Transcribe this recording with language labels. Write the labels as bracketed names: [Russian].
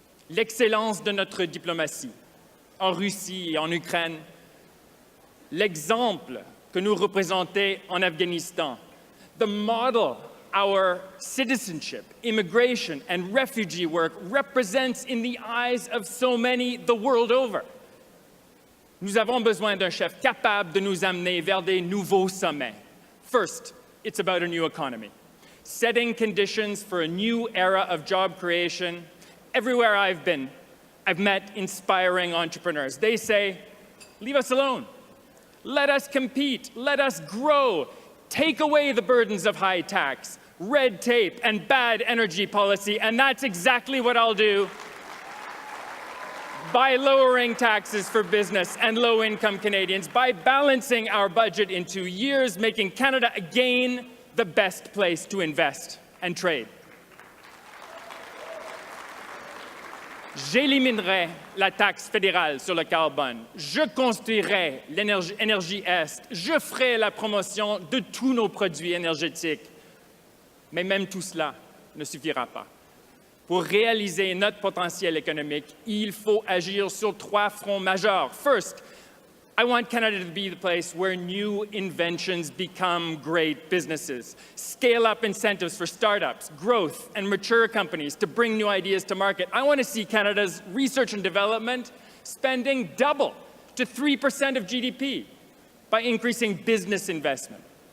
[French] L'excellence de notre diplomatie en Russie et en Ukraine, l'exemple que nous représentons en Afghanistan, [English] the model our citizenship, immigration, and refugee work represents in the eyes of so many the world over. [French] Nous avons besoin d'un chef capable de nous amener vers des nouveaux sommets. [English] First, it's about a new economy, setting conditions for a new era of job creation. Everywhere I've been, I've met inspiring entrepreneurs. They say, leave us alone. Let us compete. Let us grow. Take away the burdens of high tax, red tape, and bad energy policy. And that's exactly what I'll do by lowering taxes for business and low-income Canadians, by balancing our budget in 2 years, making Canada again the best place to invest and trade. [French] J'éliminerai la taxe fédérale sur le carbone. Je construirai l'énergie Est. Je ferai la promotion de tous nos produits énergétiques. Mais même tout cela ne suffira pas. Pour réaliser notre potentiel économique, il faut agir sur 3 fronts majeurs. [English] First, I want Canada to be the place where new inventions become great businesses. Scale up incentives for startups, growth, and mature companies to bring new ideas to market. I want to see Canada's research and development spending double to 3% of GDP by increasing business investment.